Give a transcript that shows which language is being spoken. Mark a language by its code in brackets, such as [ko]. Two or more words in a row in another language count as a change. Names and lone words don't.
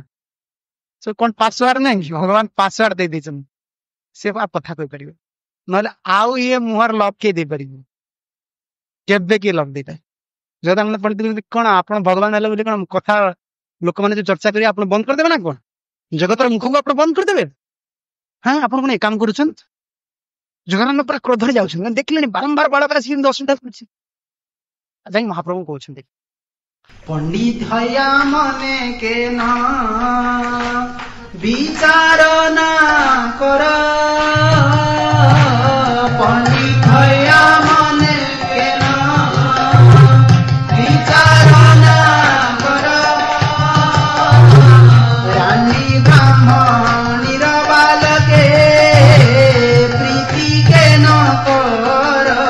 [or] ସେ କଣ ପାସୱାର୍ଡ ନାହିଁ ଭଗବାନ ପାସୱାର୍ଡ ଦେଇ ଦେଇଛନ୍ତି ସେ କଥା କହିପାରିବେ ନହେଲେ ଆଉ ଇଏ ମୁହଁର ଲକ୍ କିଏ ଦେଇପାରିବେ କେବେ କିଏ ଲକ୍ ଦେଇଥାଏ ଜଗଦାନନ୍ଦ ପଣ୍ଡିତ କଣ ଆପଣ ଭଗବାନ ହେଲେ ବୋଲି କଣ କଥା ଲୋକମାନେ ଯୋଉ ଚର୍ଚ୍ଚା କରିବେ ଆପଣ ବନ୍ଦ କରିଦେବେ ନା କଣ ଜଗତର ମୁଖକୁ ଆପଣ ବନ୍ଦ କରିଦେବେ ହଁ ଆପଣ କଣ ଏ କାମ କରୁଛନ୍ତି ଜଗନ୍ନାଥ ପୁରା କ୍ରୋଧରେ ଯାଉଛନ୍ତି ଦେଖିଲେଣି ବାରମ୍ବାର ବାଳକ ଆସି ଅସୁବିଧା କରୁଛି ଯାଇ ମହାପ୍ରଭୁ କହୁଛନ୍ତି [bn] পণ্ডিত হইয়া মনে কেন বিচার না কর পণ্ডিত হইয়া মনে কেন বিচার না কর রানী ব্রাহ্মণীর বালকে প্রীতি কেন কর